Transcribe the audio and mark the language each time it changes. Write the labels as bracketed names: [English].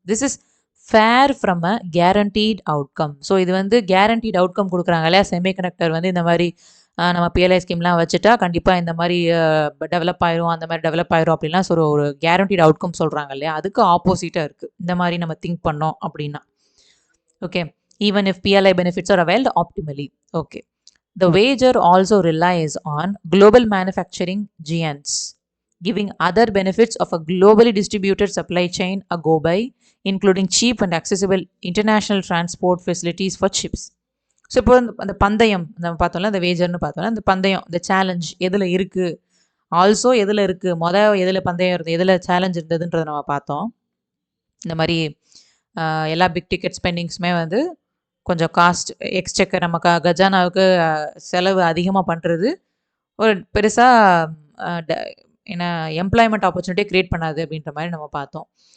[English] This is far from a guaranteed outcome. [Tamil] So இது வந்து guaranteed outcome கொடுக்குறாங்க இல்லையா, செமிகண்டக்டர் வந்து இந்த மாதிரி நம்ம PLI ஸ்கீம்லாம் வச்சுட்டா கண்டிப்பாக இந்த மாதிரி டெவலப் ஆயிரும், அந்த மாதிரி டெவலப் ஆயிரும் அப்படின்லாம் ஒரு கேரண்டீட் அவுட்கம் சொல்கிறாங்க இல்லையா, அதுக்கு ஆப்போசிட்டாக இருக்குது இந்த மாதிரி நம்ம திங்க் பண்ணோம் அப்படின்னா. [English] Okay, even if PLI benefits are availed optimally. Okay. The wager also relies on global manufacturing giants, giving other benefits of a globally distributed supply chain a go by, including cheap and accessible international transport facilities for chips. [Tamil] So இப்போ அந்த பந்தயம் நம்ம பார்த்தோம்ல, அந்த வேஜர்னு பார்த்தோம்ல, அந்த பந்தயம், இந்த சேலஞ்ச் எதில் இருக்குது, ஆல்சோ எதில் இருக்குது, எதில் பந்தயம் இருந்தது, எதில் சேலஞ்ச் இருந்ததுன்றதை நம்ம பார்த்தோம். இந்த மாதிரி எல்லா பிக் டிக்கெட் ஸ்பெண்டிங்ஸுமே வந்து கொஞ்சம் காஸ்ட் எக்ஸ்செக்கர் நமக்கு கஜானாவுக்கு செலவு அதிகமாக பண்ணுறது ஒரு பெருசாக என்ன எம்ப்ளாய்மெண்ட் ஆப்பர்ச்சுனிட்டியை க்ரியேட் பண்ணாது அப்படின்ற மாதிரி நம்ம பார்த்தோம்.